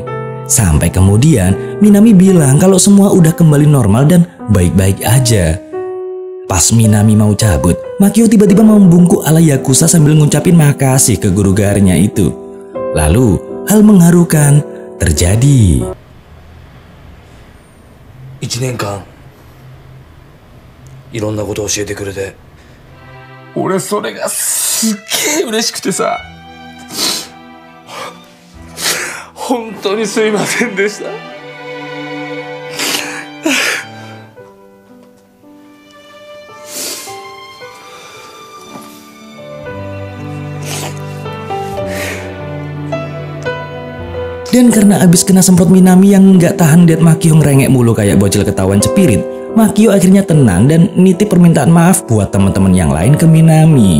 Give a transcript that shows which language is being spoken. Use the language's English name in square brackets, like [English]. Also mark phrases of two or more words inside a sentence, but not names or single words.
[Indonesian] Sampai kemudian Minami bilang kalau semua udah kembali normal dan baik-baik aja. Pas Minami mau cabut, Makio tiba-tiba membungkuk ala Yakuza sambil ngucapin makasih ke guru garnya itu. Lalu, hal mengharukan terjadi. [Japanese] 1 年間いろんなことを教えてくれて、俺それがすっげえ嬉しくてさ、本当にすいませんでした。 [Indonesian] Dan karena abis kena semprot Minami yang nggak tahan liat Makio ngerengek mulu kayak bocil ketahuan cepirit, Makio akhirnya tenang dan nitip permintaan maaf buat teman-teman yang lain ke Minami.